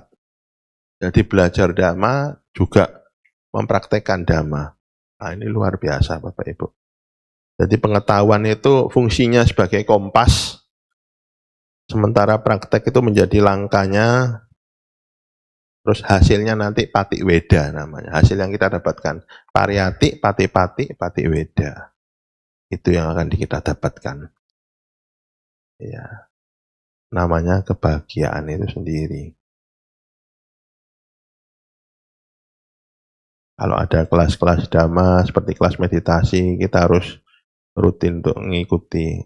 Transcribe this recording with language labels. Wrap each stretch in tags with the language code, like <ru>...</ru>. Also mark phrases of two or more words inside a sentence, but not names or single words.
<id>Jadi belajar dhamma juga mempraktekkan dhamma. Nah, ini luar biasa Bapak Ibu. Jadi pengetahuan itu fungsinya sebagai kompas, sementara praktek itu menjadi langkahnya, terus hasilnya nanti</id> <pi>pati weda</pi> <id>namanya. Hasil yang kita dapatkan,</id> <pi>pariyati, pati-pati, pati weda.</pi> <id>Itu yang akan kita dapatkan. Ya, namanya kebahagiaan itu sendiri. Kalau ada kelas-kelas dhamma seperti kelas meditasi, kita harus rutin untuk mengikuti.</id>